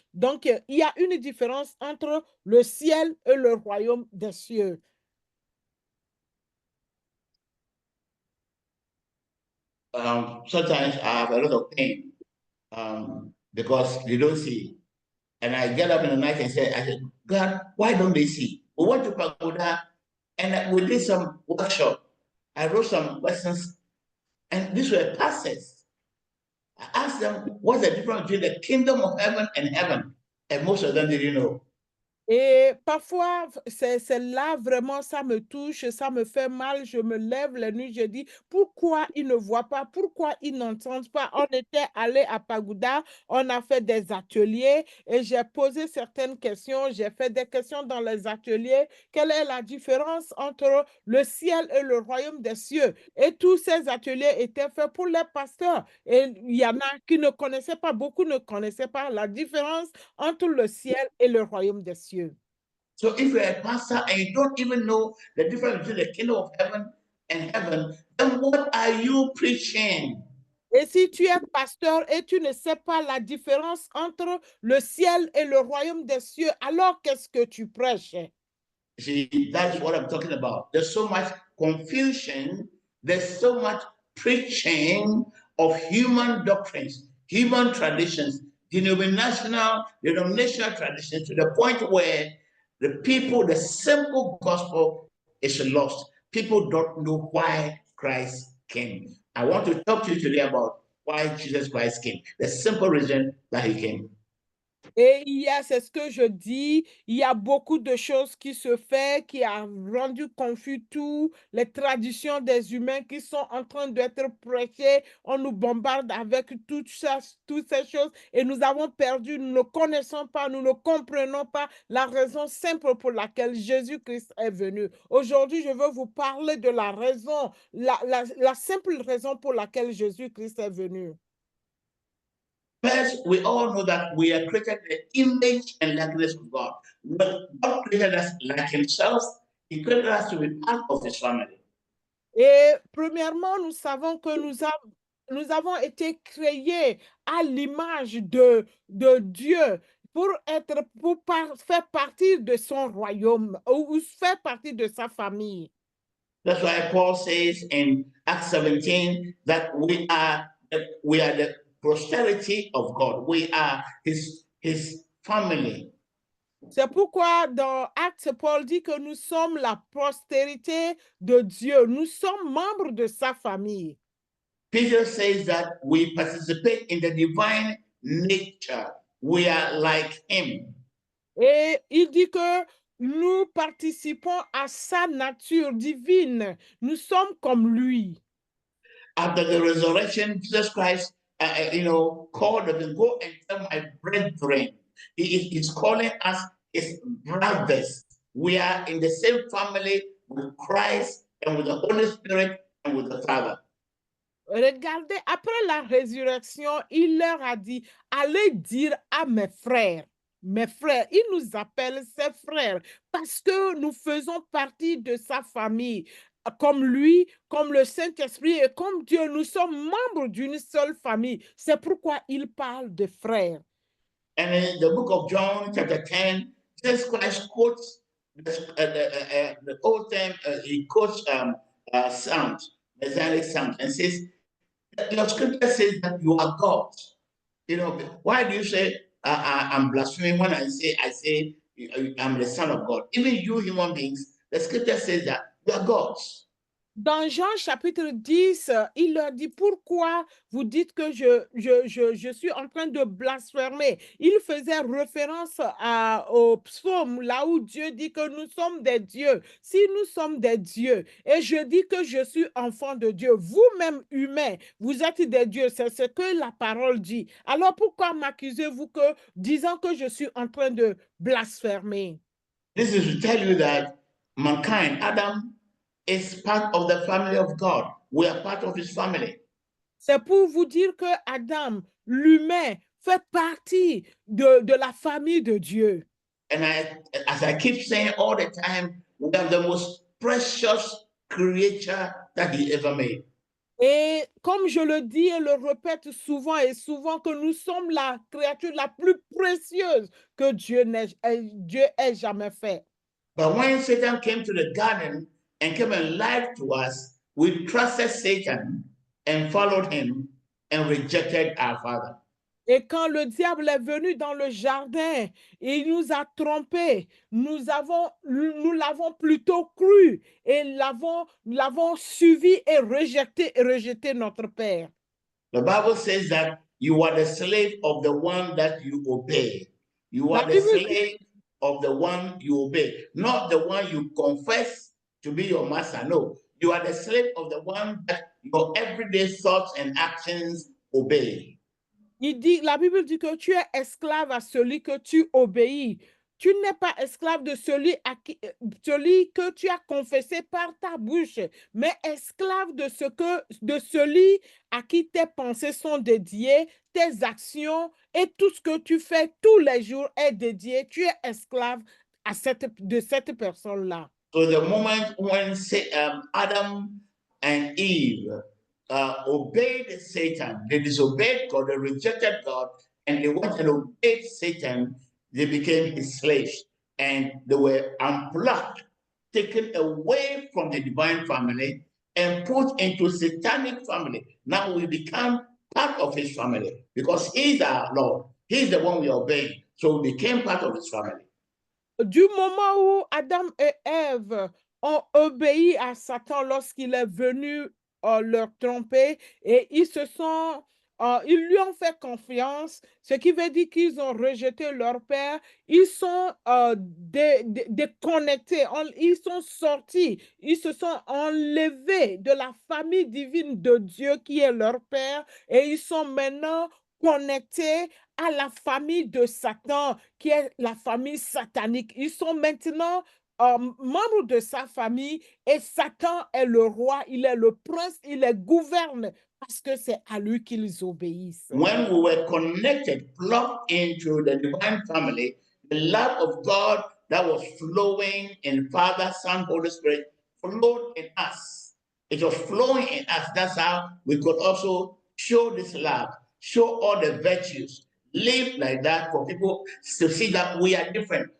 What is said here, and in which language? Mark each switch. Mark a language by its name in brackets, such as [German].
[French] Donc, il y a une différence entre le ciel et le royaume des cieux. [English] Sometimes I have a lot of pain because they don't see. And I get up in the night and say, God, why don't they see? We went to Pagoda and we did some workshop. I wrote some lessons, and these were pastors. I asked them, what's the difference between the kingdom of heaven and heaven? And most of them didn't know. [French] Et parfois, c'est là vraiment, ça me touche, ça me fait mal. Je me lève la nuit, je dis, pourquoi ils ne voient pas, pourquoi ils n'entendent pas? On était allé à Pagoda, on a fait des ateliers et j'ai posé certaines questions, j'ai fait des questions dans les ateliers. Quelle est la différence entre le ciel et le royaume des cieux? Et tous ces ateliers étaient faits pour les pasteurs. Et il y en a qui ne connaissaient pas, beaucoup ne connaissaient pas la différence entre le ciel et le royaume des cieux. [English] So if you're a pastor and you don't even know the difference between the kingdom of heaven and heaven, then what are you preaching? [French] Et si tu es pasteur et tu ne sais pas la différence entre le ciel et le royaume des cieux, alors qu'est-ce que tu prêches? [English] See, that's what I'm talking about. There's so much confusion. There's so much preaching of human doctrines, human traditions, denominational traditions, to the point where the people, the simple gospel is lost. People don't know why Christ came. I want to talk to you today about why Jesus Christ came, the simple reason that he came. [French] Et c'est ce que je dis, il y a beaucoup de choses qui se font, qui a rendu confus tous les traditions des humains qui sont en train d'être prêchées. On nous bombarde avec toutes ces choses et nous avons perdu, nous ne connaissons pas, nous ne comprenons pas la raison simple pour laquelle Jésus-Christ est venu. Aujourd'hui, je veux vous parler de la raison, la simple raison pour laquelle Jésus-Christ est venu. [English] First, we all know that we are created in the image and likeness of God. When God created us like himself, he created us to be part of his family. [French] Et premièrement, nous savons que nous avons été créés à l'image de Dieu pour faire partie de son royaume ou faire partie de sa famille. [English] That's why Paul says in Acts 17 that we are the posterity of God. We are his family. [French] C'est pourquoi dans Actes, Paul dit que nous sommes la postérité de Dieu. Nous sommes membres de sa famille. [English] Peter says that we participate in the divine nature. We are like him. [French] Et il dit que nous participons à sa nature divine. Nous sommes comme lui. [English] After the resurrection, Jesus Christ, called them, go and tell my brethren. He is calling us is brothers. We are in the same family with Christ and with the Holy Spirit and with the Father. [French] Regardez, après la résurrection, il leur a dit, allez dire à mes frères, il nous appelle ses frères parce que nous faisons partie de sa famille. Comme lui, comme le Saint-Esprit et comme Dieu, nous sommes membres d'une seule famille. C'est pourquoi il parle de frères. [English] And in the book of John, chapter 10, Jesus Christ quotes the old time, he quotes Psalms, Messianic Psalms, and says, your scripture says that you are God. You know, why do you say I'm blaspheming when I say I'm the Son of God? Even you human beings, the scripture says that you are gods. [French] Dans Jean chapitre 10, il leur dit, pourquoi vous dites que je suis en train de blasphémer? Il faisait référence au psaume, là où Dieu dit que nous sommes des dieux. Si nous sommes des dieux, et je dis que je suis enfant de Dieu, vous-même humains, vous êtes des dieux, c'est ce que la parole dit. Alors pourquoi m'accusez-vous que, disant que je suis en train de blasphémer? [English] This is to tell you that mankind, Adam, is part of the family of God. We are part of his family. [French] C'est pour vous dire que Adam, l'humain, fait partie de la famille de Dieu. [English] And as I keep saying all the time, we are the most precious creature that he ever made. [French] Et comme je le dis et le répète souvent et souvent, que nous sommes la créature la plus précieuse que Dieu ait jamais fait. [English] But when Satan came to the garden and came and lied to us, we trusted Satan and followed him and rejected our Father. [French] Et quand le diable est venu dans le jardin, il nous a trompés. Nous l'avons plutôt cru et l'avons suivi et rejeté notre Père. [English] The Bible says that you are the slave of the one that you obey. You are the slave of the one you obey, not the one you confess to be your master. No, you are the slave of the one that your everyday thoughts and actions obey. [French] La Bible dit que tu es esclave à celui que tu obéis. Tu n'es pas esclave de celui que tu as confessé par ta bouche, mais esclave de celui à qui tes pensées sont dédiées, tes actions et tout ce que tu fais tous les jours est dédié. Tu es esclave de cette personne-là. [English] So the moment when Adam and Eve obeyed Satan, they disobeyed God, they rejected God, and they went and obeyed Satan, they became his slaves, and they were unplugged, taken away from the divine family and put into satanic family. Now we become part of his family because he's our Lord. He's the one we obey. So we became part of his family. [French] Du moment où Adam et Ève ont obéi à Satan lorsqu'il est venu leur tromper et ils lui ont fait confiance, ce qui veut dire qu'ils ont rejeté leur père, ils sont déconnectés, ils sont sortis, ils se sont enlevés de la famille divine de Dieu qui est leur père et ils sont maintenant connectés à la famille de Satan qui est la famille satanique. Ils sont maintenant membres de sa famille et Satan est le roi, il est le prince, il les gouverne parce que c'est à lui qu'ils obéissent. [English] When we were connected, plugged into the divine family, the love of God that was flowing in Father, Son, Holy Spirit flowed in us. It was flowing in us. That's how we could also show this love, show all the virtues, live like that for people to see that we are different.